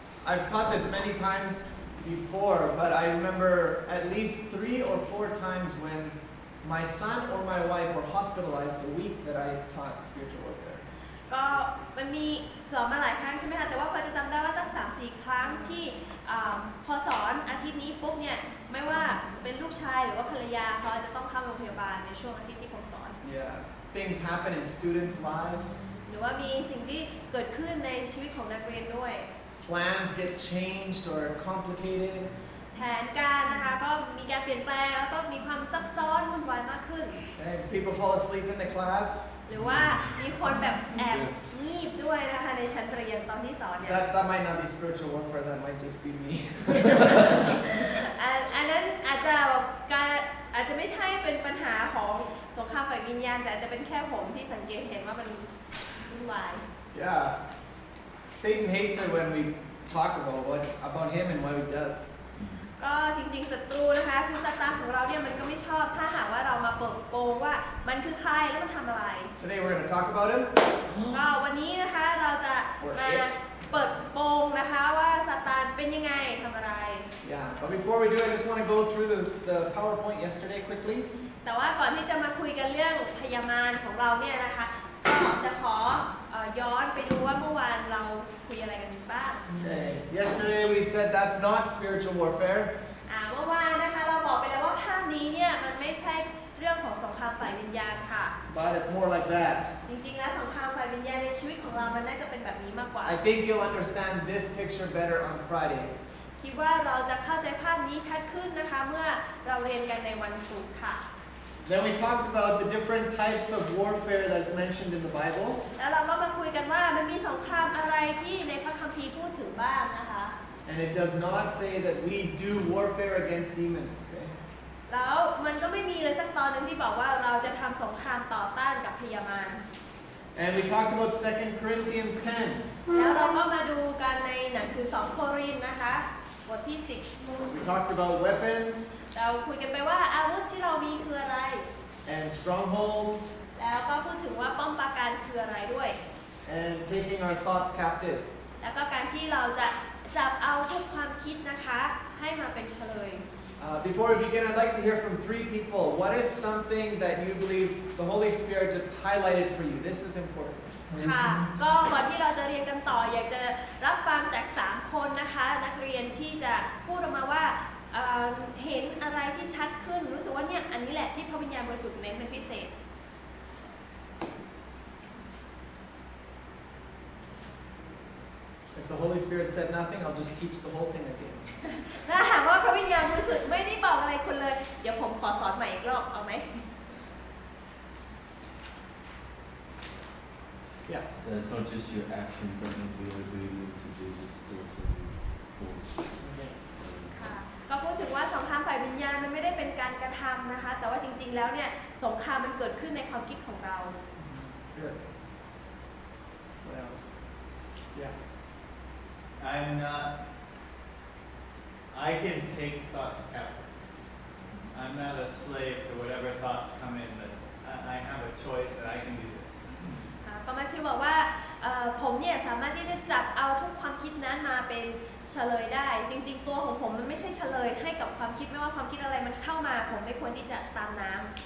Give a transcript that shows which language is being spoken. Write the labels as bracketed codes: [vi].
[en] I've taught this many times before, but I remember at least 3 or 4 times when my son or my wife were hospitalized the week that I taught spiritual warfare. [th] ก็มันมีสอนมาหลายครั้งใช่ไหมคะแต่ว่าพอจะจำได้ว่าสัก 3-4 ครั้งที่พอสอนอาทิตย์นี้ปุ๊บเนี่ยไม่ว่าเป็นลูกชายหรือว่าภรรยาเขาจะต้องเข้าโรงพยาบาลในช่วงอาทิตย์ที่ผมสอน [en] Yeah, things happen in students' lives. [th] หรือว่ามีสิ่งที่เกิดขึ้นในชีวิตของนักเรียนด้วย [en] Plans get changed or complicated. [th] แผนการนะคะก็มีการเปลี่ยนแปลงแล้วก็มีความซับซ้อนวุ่นวายมากขึ้น [en] And people fall asleep in the class. [th] หรือว่ามีคนแบบแอบงีบด้วยนะคะในชั้นเรียนตอนที่สอนเนี่ย [en] That might not be spiritual warfare. That might just be me. [th] อันนั้นอาจจะไม่ใช่เป็นปัญหาของสงครามฝ่ายวิญญาณแต่จะเป็นแค่ผมที่สังเกตเห็นว่ามันวุ่นวาย [en] Yeah, Satan hates it when we talk about him and what he does. [th] ก็จริงๆศัตรูนะคะคือซาตานของเราเนี่ยมันก็ไม่ชอบถ้าหากว่าเรามาเปิดโปงว่ามันคือใครแล้วมันทำอะไร [en] Today we're going to talk about him. [th] ก็วันนี้นะคะเราจะมาเปิดโปงนะคะว่าซาตานเป็นยังไงทำอะไร [en] Yeah, but before we do, I just want to go through the PowerPoint yesterday quickly. [th] แต่ว่าก่อนที่จะมาคุยกันเรื่องพยามารของเราเนี่ยนะคะก็จะขอย้อนไปดูว่าเมื่อวานเราคุยอะไรกันบ้าง [en] Yesterday we said that's not spiritual warfare. [th] เมื่อวานนะคะเราบอกไปแล้วว่าภาพนี้เนี่ยมันไม่ใช่เรื่องของสงครามฝ่ายวิญญาณค่ะ [en] But it's more like that. [th] จริงๆแล้วสงครามฝ่ายวิญญาณในชีวิตของเรามันน่าจะเป็นแบบนี้มากกว่า [en] I think you'll understand this picture better on Friday. [th] คิดว่าเราจะเข้าใจภาพนี้ชัดขึ้นนะคะเมื่อเราเรียนกันในวันศุกร์ค่ะ [en] Then we talked about the different types of warfare that's mentioned in the Bible. [th] แล้วเราก็มาคุยกันว่ามันมีสงครามอะไรที่ในพระคัมภีร์พูดถึงบ้างนะคะ [en] And it does not say that we do warfare against demons. Okay? [th] แล้วมันก็ไม่มีเลยสักตอนนึงที่บอกว่าเราจะทำสงครามต่อต้านกับพยามาร [en] And we talked about 2 Corinthians 10. [th] แล้วเราก็มาดูกันในหนังสือ2 โครินธ์นะคะบทที่ [en] We talked about weapons [th] 10เราคุยกันไปว่าอาวุธที่เรามีคืออะไร [en] and strongholds [th] แล้วก็พูดถึงว่าป้อมปราการคืออะไรด้วย [en] and taking our thoughts captive. [th] แล้วก็การที่เราจะจับเอาทุกความคิดนะคะให้มาเป็นเฉลย [en] Before we begin, I'd like to hear from 3 people. What is something that you believe the Holy Spirit just highlighted for you? This is important. [th] ค่ะก็ก่อนที่เราจะเรียนกันต่ออยากจะรับฟังจาก3 คนนะคะนักเรียนที่จะพูดออกมาว่าเห็นอะไรที่ชัดขึ้นรู้สึกว่าเนี่ยอันนี้แหละที่พระวิญญาณบริสุทธิ์เน้นเป็นพิเศษ [en] If the Holy Spirit said nothing, I'll just teach the whole thing again. [th] ถ้าหากว่าพระวิญญาณบริสุทธิ์ไม่ได้บอกอะไรคุณเลยเดี๋ยวผมขอสอนใหม่อีกรอบเอาไหม [en] Yeah. It's not just your actions that make you obedient to Jesus, it's also your thoughts. [th] ค่ะก็พูดถึงว่าสงครามฝ่ายวิญญาณมันไม่ได้เป็นการกระทำนะคะแต่ว่าจริงๆแล้วเนี่ยสงครามมันเกิดขึ้นในความคิดของเรา [en] Good. What else? Yeah. I can take thoughts captive. I'm not a slave to whatever thoughts come in, but I have a choice that I can do this. [th] ก็มาที่บอกว่าผมเนี่ยสามารถที่จะจับเอาทุกความคิดนั้นมาเป็นเฉลยได้จริงๆตัวของผมมันไม่ใช่เฉลยให้กับความคิดไม่ว่าความคิดอะไรมันเข้ามาผมไม่ควรที่จะตามน้ำ